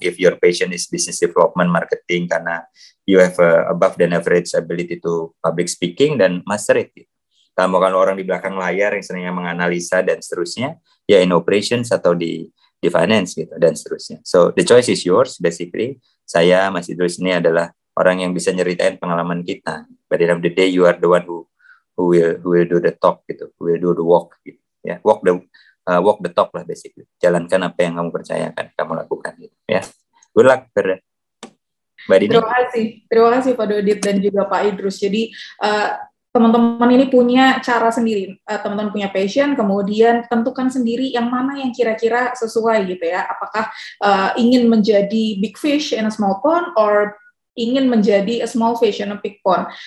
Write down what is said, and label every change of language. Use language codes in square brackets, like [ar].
[en] If your passion is business development marketing karena you have a above than average ability to public speaking, dan master it. Gitu. [id] Kalau orang di belakang layar yang seringnya menganalisa dan seterusnya, ya [en] in operations [id] atau di finance gitu dan seterusnya. [en] So the choice is yours basically. [id] Saya Mas Idrus ini adalah orang yang bisa nyeritain pengalaman kita. [en] But at the end of the day, you are the one who will do the talk gitu, who will do the walk gitu. Ya, walk the talk lah basically. [id] Jalankan apa yang kamu percayakan, kamu lakukan gitu. [en] Ya, good luck Mbak Dini. [id] Terima kasih Pak Dodit dan juga Pak Idrus. Jadi teman-teman ini punya cara sendiri, teman-teman punya passion, kemudian tentukan sendiri yang mana yang kira-kira sesuai gitu ya, apakah ingin menjadi [en] big fish in a small pond, [id] or ingin menjadi [en] a small fish in a big pond.